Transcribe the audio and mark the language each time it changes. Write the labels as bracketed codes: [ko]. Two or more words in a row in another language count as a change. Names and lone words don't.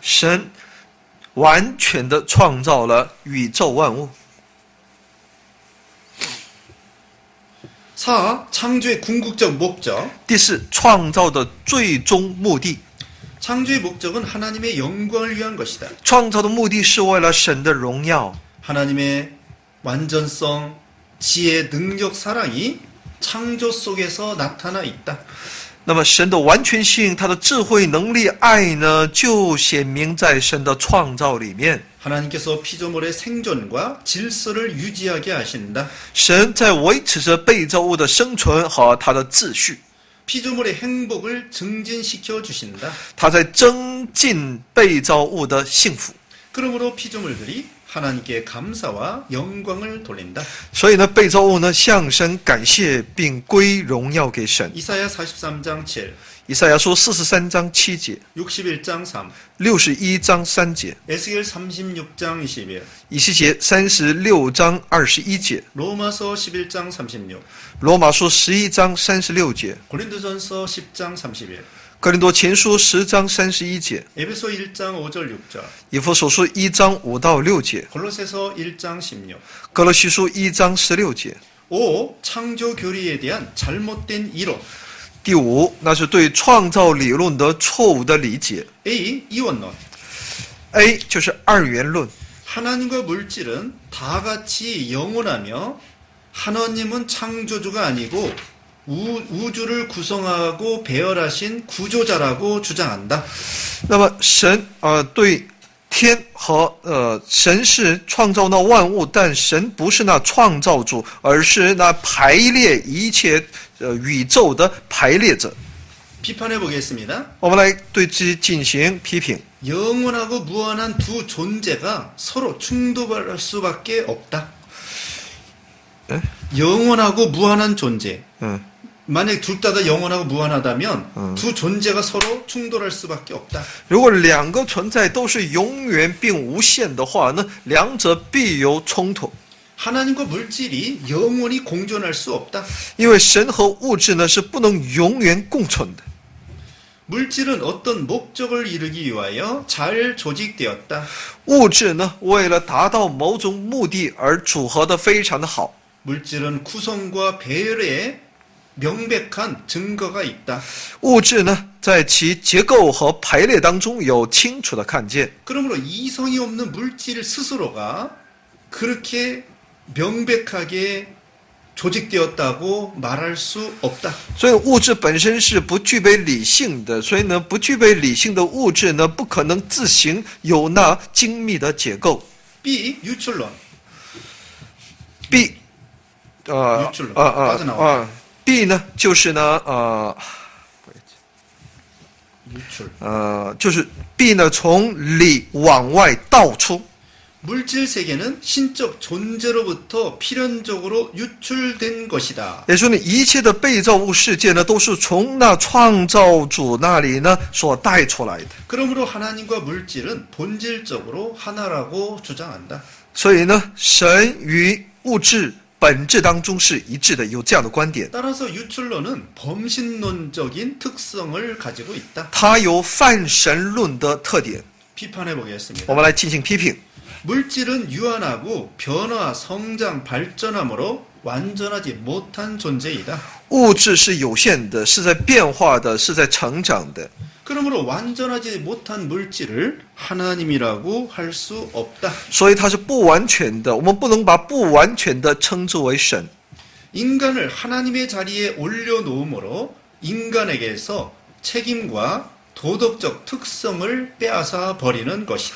[zh] 神完全的创造了宇宙万物。 4. [ko] 창조의 궁극적 목적. [zh] 第四，创造的最终目的。 [ko] 창조의 목적은 하나님의 영광을 위한 것이다. [zh] 创造的目的是为了神的荣耀。 [ko] 하나님의 완전성, 지혜, 능력, 사랑이 창조 속에서 나타나 있다. [zh] 那么神的完全性，他的智慧、能力、爱呢，就显明在神的创造里面。 [ko] 하나님께서 피조물의 생존과 질서를 유지하게 하신다. [zh] 神在维持着被造物的生存和它的秩序， [ko] 피조물의 행복을 증진시켜 주신다. [zh] 他在增进被造物的幸福。 [ko] 그러므로 피조물들이 하나님께 감사와 영광을 돌린다. [zh] 所以呢，被造物呢向神感谢，并归荣耀给神。 [ko] 이사야 43장 7, [zh] 以赛亚书43章7节、 [ko] 61장 3, [zh] 61章3节、 [ko] 에스겔 36장 21, [zh] 以西结36章21节、 [ko] 로마서 11장 36, [zh] 罗马书11章36节、 [ko] 고린도전서 10장 31, [zh] 哥林多前书10章31节、 [ko] 에베소 1장 5절 6절, [zh] 以弗所书1章5到6节、 [ko] 골로새서 1장 16. [zh] 哥罗西书1章16节。 5. [ko] 창조 교리에 대한 잘못된 이론. [zh] 第五，那是对创造理论的错误的理解。 [ko] A. 이원론. [zh] A 就是二元论， [ko] 하나님과 물질은 다 같이 영원하며 하나님은 창조주가 아니고 우주를 구성하고 배열하신 구조자라고 주장한다. [zh] 那么神对天和神是创造那万物，但神不是那创造主，而是那排列一切宇宙的排列者。 [ko] 비판해 보겠습니다. [zh] 我们来对之进行批评。 [ko] 영원하고 무한한 두 존재가 서로 충돌할 수밖에 없다. 에? 영원하고 무한한 존재. 만약 둘 다 영원하고 무한하다면 두 존재가 서로 충돌할 수밖에 없다. [zh] 如果两个存在都是永远并无限的话呢，两者必有冲突。 [ko] 하나님과 물질이 영원히 공존할 수 없다. [zh] 因为神和物质呢是不能永远共存的。 [ko] 물질은 어떤 목적을 이루기 위하여 잘 조직되었다. [zh] 物质呢为了达到某种目的而组合得非常的好。 [ko] 물질은 구성과 배열에 명백한 증거가 있다. [zh] 物质呢在其结构和排列当中有清楚的看见。 [ko] 그러므로 이성이 없는 물질 스스로가 그렇게 명백하게 조직되었다고 말할 수 없다. [zh] 所以物质本身是不具备理性的，所以呢，不具备理性的物质呢，不可能自行有那精密的结构。 [ko] B. 유출론. [zh] B，B 呢就是呢 [ko] 유출. [zh] 就是 B 呢从里往外倒出。 [ko] 물질 세계는 신적 존재로부터 필연적으로 유출된 것이다. [zh] 也就是说呢，一切的被造物世界呢，都是从那创造主那里呢所带出来的。 [ko] 그러므로 하나님과 물질은 본질적으로 하나라고 주장한다. [zh] 所以呢，神与物质本质当中是一致的，有这样的观点。 [ko] 따라서 유출론은 범신론적인 특성을 가지고 있다. [zh] 它有泛神论的特点。 [ko] 비판해 보겠습니다. [zh] 我们来进行批评。 [ko] 물질은 유한하고 변화, 성장, 발전함으로 완전하지 못한 존재이다. [zh] 物质是有限的，是在变化的，是在成长的。 [ko] 그러므로 완전하지 못한 물질을 하나님이라고 할 수 없다. [zh] 所以它是不完全的，我们不能把不完全的称之为神。 [ko] 인간을 하나님의 자리에 올려놓음으로 인간에게서 책임과 도덕적 특성을 빼앗아 버리는 것이다.